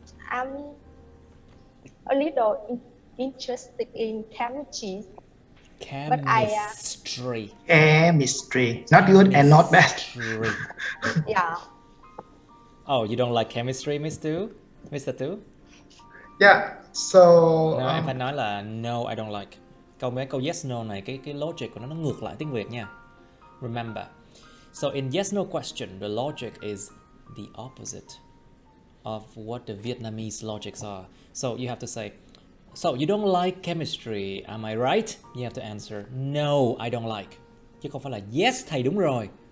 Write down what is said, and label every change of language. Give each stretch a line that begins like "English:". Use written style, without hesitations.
English: I'm a little interested in chemistry. Chemistry. Chemistry. Not good and not bad. Yeah. Oh, you don't like chemistry, Mr. Tu? Yeah. So.
Vietnamese: No, em phải nói là
English: no, I don't like.
Vietnamese: Câu yes no này, cái logic của nó ngược lại tiếng Việt nha.
English: Remember. So in yes no question, the logic is the opposite of what the Vietnamese logics are. So you have to say, so you don't like chemistry, am I right? You have to answer, no, I don't like.
Vietnamese: Chứ không phải là yes thầy đúng rồi.